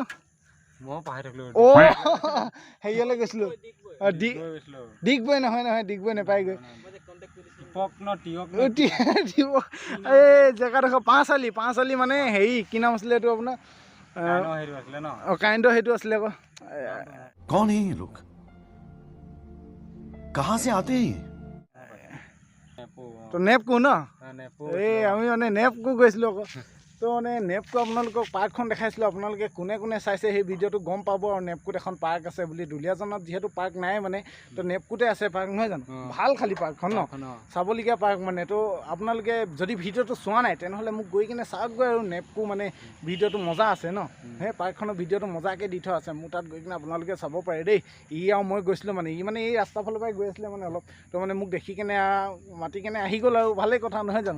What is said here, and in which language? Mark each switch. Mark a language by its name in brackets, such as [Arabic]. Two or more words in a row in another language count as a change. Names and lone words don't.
[Assamese] মই পাহৰি থাকিলোঁ হেৰিয়ালৈ গৈছিলোঁ ডিগবৈ নহয় ডিগবৈ নাপায়গৈ এই জেগাডোখৰ পাঁচআলি মানে হেৰি কি নাম আছিলে এইটো আপোনাৰ কাৰেণ্টৰ সেইটো আছিলে আকৌ [Hindi] कौन है ये लोग कहाँ से आते हैं [Assamese] তো নেপকো ন এই আমি মানে নেপকো গৈছিলোঁ আকৌ তো মানে নেপকো আপোনালোকক পাৰ্কখন দেখাইছিলোঁ আপোনালোকে কোনে কোনে চাইছে সেই ভিডিঅ'টো গম পাব আৰু নেপকোত এখন পাৰ্ক আছে বুলি দুলীয়াজানত যিহেতু পাৰ্ক নাই মানে তো নেপকোতে আছে পাৰ্ক নহয় জানো ভাল খালী পাৰ্কখন ন চাবলগীয়া পাৰ্ক মানে তো আপোনালোকে যদি ভিডিঅ'টো চোৱা নাই তেনেহ'লে মোক গৈ কিনে চাওকগৈ আৰু নেপকো মানে ভিডিঅ'টো মজা আছে ন সেই পাৰ্কখনৰ ভিডিঅ'টো মজাকৈ দি থোৱা আছে মোৰ তাত গৈ কিনে আপোনালোকে চাব পাৰে দেই ই আৰু মই গৈছিলোঁ মানে ই মানে এই ৰাস্তাৰ ফালৰ পৰাই গৈ আছিলে মানে অলপ তো মানে মোক দেখি কেনে মাতি কেনে আহি গ'ল আৰু ভালেই কথা নহয় জানো।